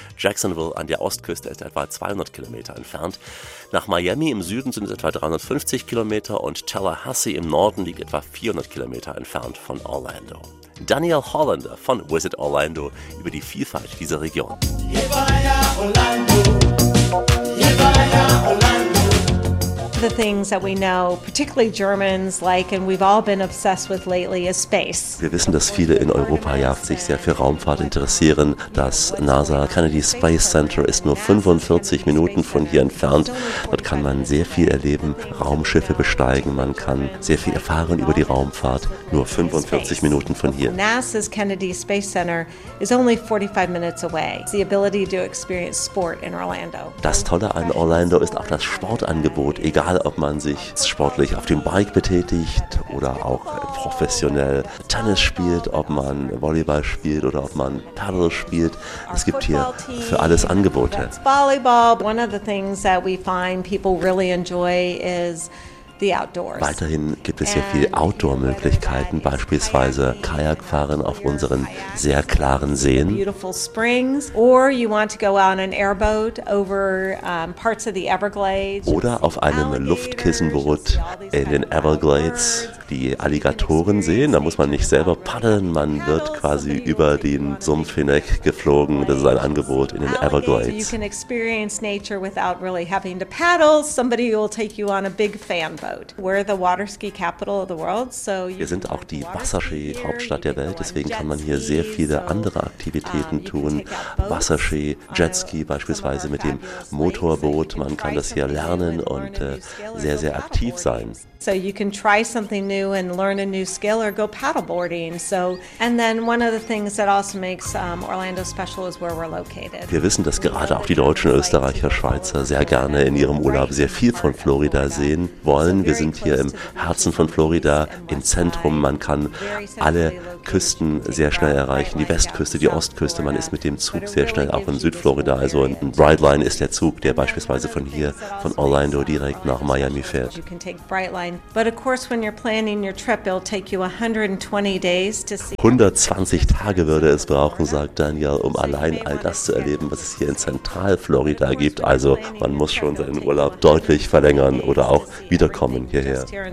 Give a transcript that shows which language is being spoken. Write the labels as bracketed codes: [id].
[de] Jacksonville an der Ostküste ist etwa 200 Kilometer entfernt. Nach Miami im Süden sind es etwa 350 Kilometer und Tallahassee im Norden liegt etwa 400 Kilometer entfernt von Orlando. Daniel Hollander von Visit Orlando über die Vielfalt dieser Region. [en] The things that we know, particularly Germans, like, and we've all been obsessed with lately, is space. [de] Wir wissen, dass viele in Europa ja sich sehr für Raumfahrt interessieren. Das NASA Kennedy Space Center ist nur 45 Minuten von hier entfernt. Dort kann man sehr viel erleben, Raumschiffe besteigen, man kann sehr viel erfahren über die Raumfahrt. Nur 45 Minuten von hier. [en] NASA's Kennedy Space Center is only 45 minutes away. The ability to experience sport in Orlando. [de] Das Tolle an Orlando ist auch das Sportangebot. Egal, ob man sich sportlich auf dem Bike betätigt oder auch professionell Tennis spielt, ob man Volleyball spielt oder ob man Paddle spielt. Es gibt hier für alles Angebote. [en] One of the things that we find people really enjoy is the outdoors. [de] Weiterhin gibt es hier viele Outdoor-Möglichkeiten, beispielsweise Kajakfahren auf unseren sehr klaren Seen. [en] Beautiful springs, or you want to go on an airboat over parts of the Everglades. [de] Oder auf einem Luftkissenboot in den Everglades die Alligatoren sehen. Da muss man nicht selber paddeln, man wird quasi über den Sumpf hinweg geflogen. Das ist ein Angebot in den Everglades. [en] You can experience nature without really having to paddle. Somebody will take you on a big fan. [de] Wir sind auch die Wasserski-Hauptstadt der Welt, deswegen kann man hier sehr viele andere Aktivitäten tun. Wasserski, Jetski beispielsweise mit dem Motorboot, man kann das hier lernen und sehr, sehr aktiv sein. [en] So you can try something new and learn a new skill or go paddleboarding. So and then one of the things that also makes Orlando special is where we're located. [de] Wir wissen, dass gerade auch die Deutschen, Österreicher, Schweizer sehr gerne in ihrem Urlaub sehr viel von Florida sehen wollen. Wir sind hier im Herzen von Florida, im Zentrum. Man kann alle Küsten sehr schnell erreichen, die Westküste, die Ostküste. Man ist mit dem Zug sehr schnell auch in Südflorida. Also ein Brightline ist der Zug, der beispielsweise von hier, von Orlando direkt nach Miami fährt. [en] But of course, when you're planning your trip, it'll take you 120 days to see. [de] 120 Tage würde es brauchen, sagt Daniel, um allein all das zu erleben, was es hier in Zentralflorida gibt. Also man muss schon seinen Urlaub deutlich verlängern oder auch wiederkommen hierher.